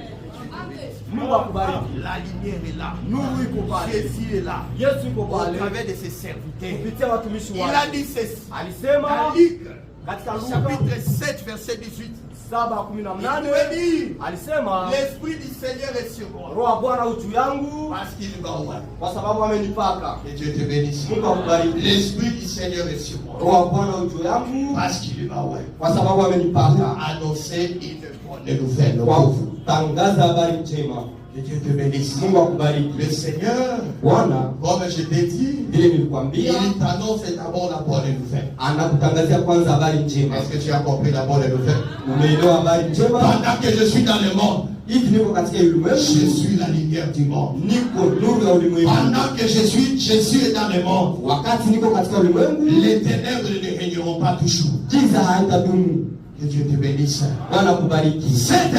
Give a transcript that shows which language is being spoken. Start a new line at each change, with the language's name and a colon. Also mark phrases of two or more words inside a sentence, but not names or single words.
Swahili: Mungu akubariki.
French: La lumière est là.
Swahili: Nuru iko pale.
French: Jésus est là.
Swahili: Yesu iko pale.
French: Au travers de ses serviteurs.
Swahili: Kupitia watumishi wake.
French: Il a dit ceci.
Swahili: Alisema katika Luka chapitre 7 verset 18. 7:18 alisema
French: l'esprit du Seigneur est sur moi.
Swahili: Roho wa Bwana juu yangu
French: parce qu'il m'a oint.
Swahili: Kwa sababu amenipaka.
French: Que Dieu te bénisse.
Swahili: Mungu akubariki.
French: L'esprit du Seigneur est sur moi.
Swahili: Roho wa Bwana juu yangu
French: parce qu'il m'a oint.
Swahili: Kwa sababu amenipaka.
French: Annoncer une bonne nouvelle.
Swahili: Kwa kutangaza habari njema.
French: Que Dieu te bénisse.
Swahili: Mungu akubariki.
French: Le Seigneur,
Swahili: Bwana,
French: comme je t'ai dit, il t'annonce d'abord la bonne nouvelle.
Swahili: Anakutangazia kwanza habari njema.
French: Est-ce que tu as compris la bonne nouvelle?
Swahili: Umeelewa habari njema?
French: Pendant que je suis dans le monde, je suis la lumière du monde. Pendant que je suis dans le monde, les ténèbres ne régneront pas toujours. Que Dieu te bénisse. Cette